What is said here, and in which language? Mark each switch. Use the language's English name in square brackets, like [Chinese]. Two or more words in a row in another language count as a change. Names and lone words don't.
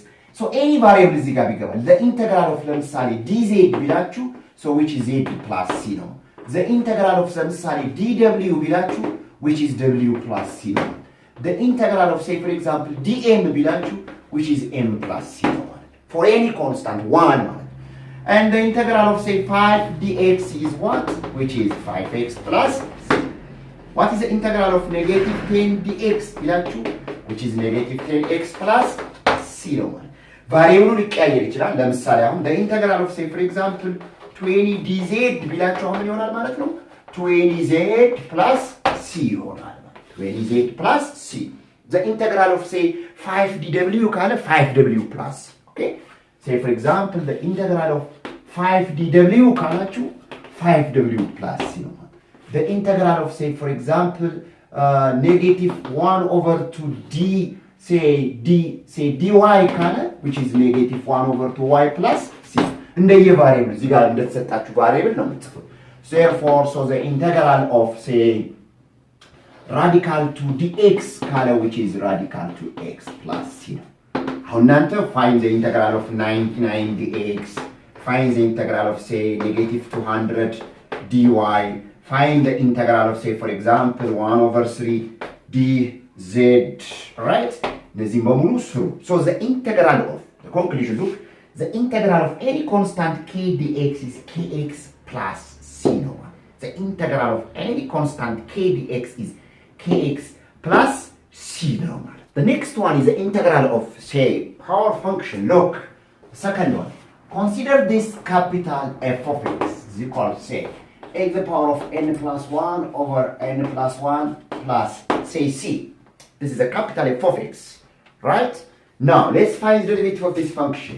[English] So any variable is the integral of, dz bilachu, so which is a plus c. The integral of dw bilachu, which is w plus c ነው። the integral of say for example dm ቢላችሁ which is m plus c [Amharic] ነው ማለት [English] for any constant 1 ማለት and the integral of say 5 dx is what which is 5x plus c. what is the integral of negative 10 dx ቢላችሁ which is negative 10x plus c [Amharic] ነው ማለት ቫሪየብሉ ሊቀያየር ይችላል። ለምሳሌ አሁን [English] the integral of say for example 20 dz [Amharic] ቢላችሁ አሁን ይሆናል ማለት ነው [English] 20z plus c ይሆናል። 20z plus c. the integral of say 5dw ካለ 5w plus okay say for example the integral of 5dw ካላችሁ 5w plus c [Amharic] ነው ማለት [English] the integral of say for example negative 1 over 2 d say dy ካለ which is negative 1 over 2y plus c [Amharic] እንደየ ቫሪየብል እዚህ ጋር እንደተሰጣችሁ ቫሪየብል ነው የምትጽፉት። [English] therefore so the integral of say radical to dx ካለ which is radical to x plus c [Amharic] ነው። አሁን [English] እናንተ find the integral of 99 dx, find the integral of say negative 200 dy, find the integral of say for example 1 over 3 dz, right? [Amharic] እነዚህ በሙሉ ስሩ። [English] so the integral of the conclusion look the integral of any constant k dx is kx plus c ነው። the integral of any constant k dx is kx plus c [Amharic] ነው ማለት [English] the next one is the integral of say power function. look the second one consider this capital f of x is equal to say x the power of n plus 1 over n plus 1 plus say c. this is a capital f of x, right? now let's find the derivative of this function.